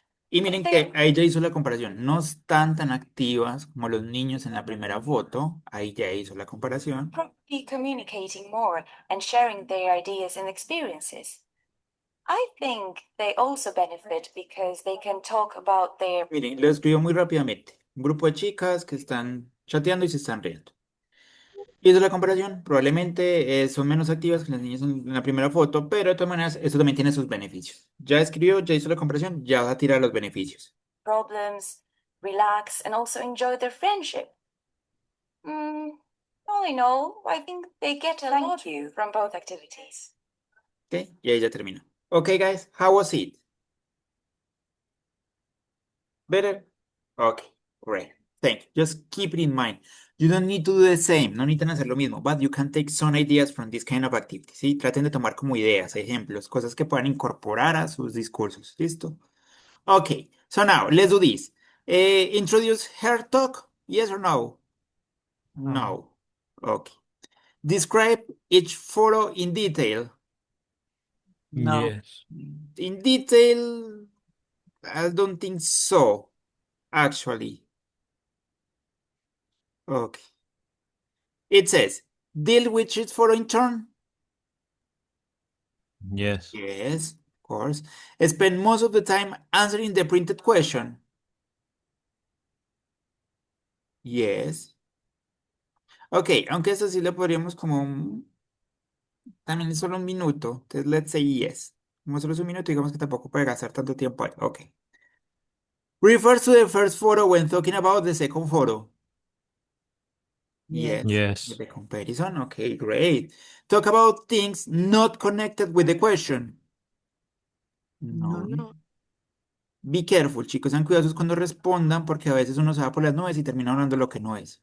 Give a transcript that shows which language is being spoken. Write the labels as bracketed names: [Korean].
[Spanish] Y miren que ahí ya hizo la comparación. No están tan activas como los niños en la primera foto. Ahí ya hizo la comparación. [English] Probably communicating more and sharing their ideas and experiences. I think they also benefit because they can talk about their [Spanish] Miren, lo escribió muy rápidamente. Un grupo de chicas que están chateando y se están riendo. Y esa es la comparación. Probablemente son menos activas que las niñas en la primera foto, pero de todas maneras, esto también tiene sus beneficios. Ya escribió, ya hizo la comparación, ya va a tirar los beneficios. [English] problems, relax, and also enjoy their friendship. All in all, I think they get a lot from both activities. ¿Ok? [Spanish] Y ahí ya terminó. [English] Ok, guys, how was it? Better? Ok, great. Thank you. Just keep it in mind. You don't need to do the same. [Spanish] No necesitan hacer lo mismo, [English] but you can take some ideas from this kind of activity. ¿Sí? Traten de tomar como ideas, ejemplos, cosas que puedan incorporar a sus discursos. ¿Listo? Okay, so now let's do this. Introduce her talk. Yes or no? No. Okay. Describe each photo in detail. No. Yes. In detail, I don't think so, actually. Okay. It says, deal with each photo in turn. Yes. Yes, of course. Spend most of the time answering the printed question. Yes. [Spanish] Ok, aunque eso sí le podríamos como también es solo un minuto. Entonces, [English] let's say yes. [Spanish] Como solo es un minuto, digamos que tampoco puede gastar tanto tiempo ahí. [English] Ok. Refers to the first photo when talking about the second photo. Yes. Yes. Yes. The comparison. Okay, great. Talk about things not connected with the question. No. No. Be careful, chicos. [Spanish] Sean cuidadosos cuando respondan porque a veces uno se va por las nubes y termina hablando lo que no es.